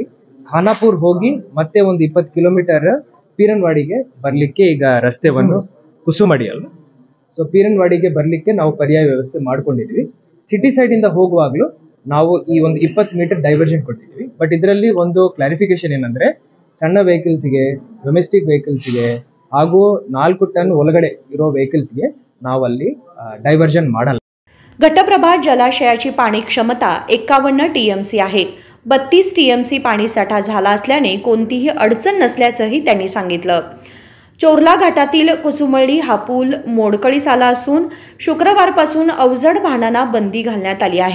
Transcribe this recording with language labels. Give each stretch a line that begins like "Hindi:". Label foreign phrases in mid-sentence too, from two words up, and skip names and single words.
Kannada: ಖಾನಾಪುರ್ ಹೋಗಿ ಮತ್ತೆ ಒಂದು 20 ಕಿಲೋಮೀಟರ್ ಪೀರನ್ವಾಡಿಗೆ ಬರಲಿಕ್ಕೆ ಈಗ ರಸ್ತೆವನ್ನು ಕುಸುಮಡಿಯಲ್ಲ, ಸೊ ಪೀರನ್ವಾಡಿಗೆ ಬರಲಿಕ್ಕೆ ನಾವು ಪರ್ಯಾಯ ವ್ಯವಸ್ಥೆ ಮಾಡ್ಕೊಂಡಿದ್ವಿ। ಸಿಟಿ ಸೈಡಿಂದ ಹೋಗುವಾಗಲೂ ನಾವು ಈ ಒಂದು 20 ಮೀಟರ್ ಡೈವರ್ಷನ್ ಕೊಟ್ಟಿದ್ವಿ। ಬಟ್ ಇದರಲ್ಲಿ ಒಂದು ಕ್ಲಾರಿಫಿಕೇಶನ್ ಏನಂದ್ರೆ, ಸಣ್ಣ ವೆಹಿಕಲ್ಸ್ಗೆ,
English: domestic vehicles
Kannada: ಹಾಗೂ 4 ಟನ್ ಒಳಗಡೆ ಇರೋ ವೆಹಿಕಲ್ಸ್ಗೆ ನಾವು ಅಲ್ಲಿ ಡೈವರ್ಷನ್ ಮಾಡಲ್ಲ।
Marathi: घटप्रभा जलाशयाची पाणी क्षमता 51 TMC आहे। 32 TMC पाणीसाठा झाला असल्याने कोणतीही अडचण नसल्याचंही त्यांनी सांगितलं। चोरला घाटातील कुसुमळी हा पूल मोडकळीस आला असून शुक्रवारपासून अवजड वाहनांना बंदी घालण्यात आली आहे।